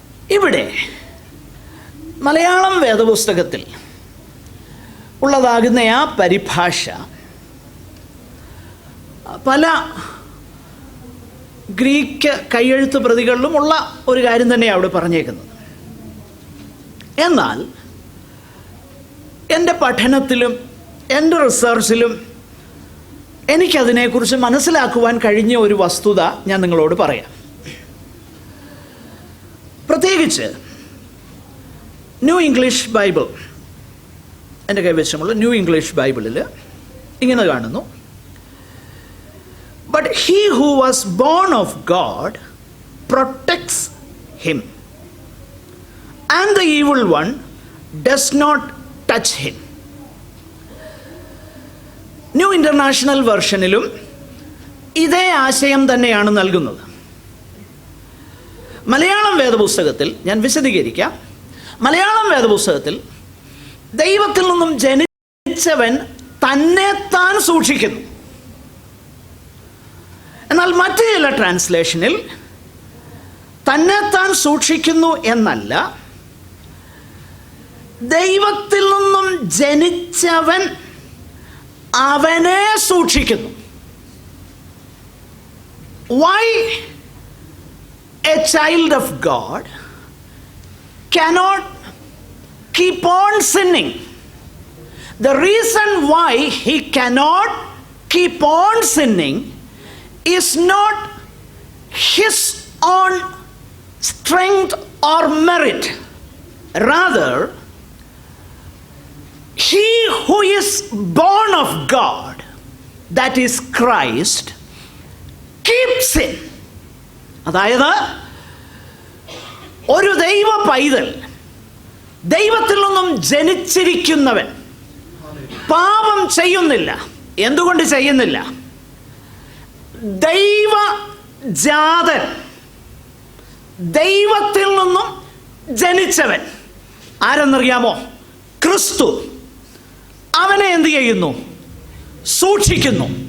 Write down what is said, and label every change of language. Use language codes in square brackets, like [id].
[ml] ഇവിടെ മലയാളം വേദപുസ്തകത്തിൽ ഉള്ളതാകുന്ന ആ പരിഭാഷ പല ഗ്രീക്ക് കയ്യെഴുത്ത് പ്രതികളിലും ഉള്ള ഒരു കാര്യം തന്നെയാണ് അവിടെ പറഞ്ഞേക്കുന്നത്. എന്നാൽ എൻ്റെ പഠനത്തിലും എൻ്റെ റിസർച്ചിലും എനിക്കതിനെക്കുറിച്ച് മനസ്സിലാക്കുവാൻ കഴിഞ്ഞ ഒരു വസ്തുത ഞാൻ നിങ്ങളോട് പറയാം. പ്രത്യേകിച്ച് ന്യൂ ഇംഗ്ലീഷ് ബൈബിൾ, എൻ്റെ കൈവശമുള്ള ന്യൂ ഇംഗ്ലീഷ് ബൈബിളിൽ ഇങ്ങനെ കാണുന്നു: [en] But he who was born of God protects him, and the evil one does not touch him. [ml] New international വെർഷനിലും ഇതേ ആശയം തന്നെയാണ് നൽകുന്നത്. മലയാളം വേദപുസ്തകത്തിൽ ഞാൻ വിശദീകരിക്കാം. മലയാളം വേദപുസ്തകത്തിൽ ദൈവത്തിൽ നിന്നും ജനിച്ചവൻ തന്നെത്താൻ സൂക്ഷിക്കുന്നു. എന്നാൽ മറ്റു ചില ട്രാൻസ്ലേഷനിൽ തന്നെത്താൻ സൂക്ഷിക്കുന്നു എന്നല്ല, ദൈവത്തിൽ നിന്നും ജനിച്ചവൻ അവനെ സൂക്ഷിക്കുന്നു. [en] Why a child of God cannot keep on sinning? The reason why he cannot keep on sinning is not his own strength or merit. Rather, he who is born of God, that is Christ, keeps it. [ml] അതായത് ഒരു ദൈവ പൈതൽ, ദൈവത്തിൽ നിന്നും ജനിച്ചിരിക്കുന്നവൻ പാപം ചെയ്യുന്നില്ല. എന്തുകൊണ്ട് ചെയ്യുന്നില്ല? ദൈവജാതൻ, ദൈവത്തിൽ നിന്നും ജനിച്ചവൻ ആരെന്നറിയാമോ? ക്രിസ്തു. അവനെ എന്ത് ചെയ്യുന്നു? സൂക്ഷിക്കുന്നു.